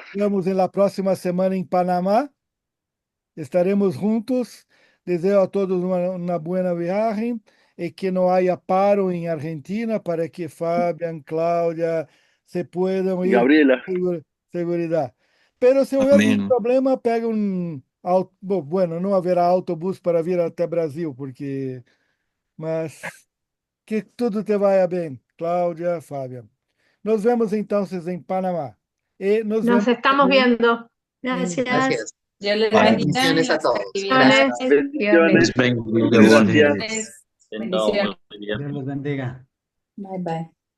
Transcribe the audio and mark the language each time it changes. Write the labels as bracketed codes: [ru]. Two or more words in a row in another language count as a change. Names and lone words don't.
[es] vemos en la próxima semana en Panamá. Estaremos juntos. Deseo a todos una buena viaje y que no haya paro en Argentina para que Fabian, Cláudia se puedan Y ir Gabriela. con seguridad. Pero [pt] se houver algum Amém. problema, pega bueno, não haverá autobus para vir até Brasil, mas que tudo te vaya bem, Cláudia, Fábia. [es] Nos vemos entonces en Panamá. Y nos Nos vemos estamos también viendo. en Gracias. Gracias. Dios les Bye. bendiga. Bendiciones a todos. Bendiciones. Gracias. Bendiciones. Bendiga, Muchas gracias. Bendiciones. [pt] Então, [es] Bendiciones. [pt] bom dia. [es] Dios los bendiga. [en] Bye bye.